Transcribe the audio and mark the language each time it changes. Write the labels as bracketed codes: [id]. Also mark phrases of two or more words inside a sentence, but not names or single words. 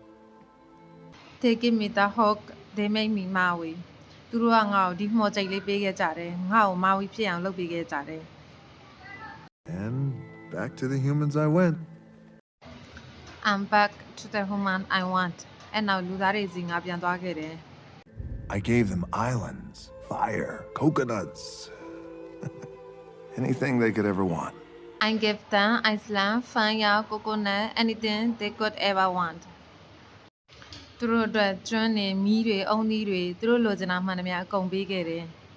[en] They give me the hook they make me Maui [my] သူတို့ကငါ့ကိုဒီမှော်ကြိတ်လေးပေးခဲ့ကြတယ်ငါ့ကိုမာဝီဖြစ်အောင်လုပ်ပေးခဲ့ကြတယ် [en] And back to the humans I went. I'm back to the human I want [my] အဲ့နောက်လူသားတွေစီငါပြန်သွားခဲ့တယ် [en] I gave them islands, fire, coconuts, anything they could ever want. I give them Iceland fire coconut anything they could ever want [my] သူတို့အတွက်ကျွန်းနေမီးတွေအုံသီးတွေသူတို့လိုချင်တာမှန်သမျှအကုန်ပေးခဲ့တယ်